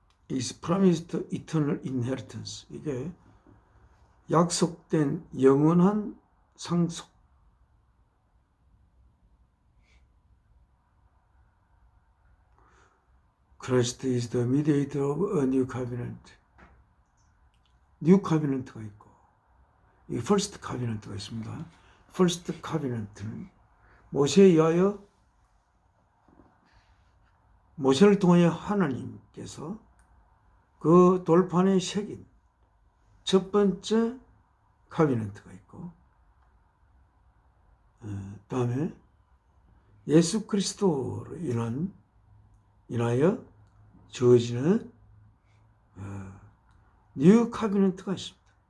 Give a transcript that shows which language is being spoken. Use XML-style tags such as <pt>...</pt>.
<en>is promised eternal inheritance.</en> <ko>이게 약속된 영원한 상속.</ko> <en>Christ is the mediator of a new covenant.</en> <ko>New covenant가 있고, 이 first covenant가 있습니다. First covenant는 모세에 의하여, 모세를 통하여 하나님께서 그 돌판에 새긴 첫 번째 카비넌트가 있고, 다음에 예수 그리스도로 인하여 주어지는 뉴 카비넌트가 있습니다.</ko>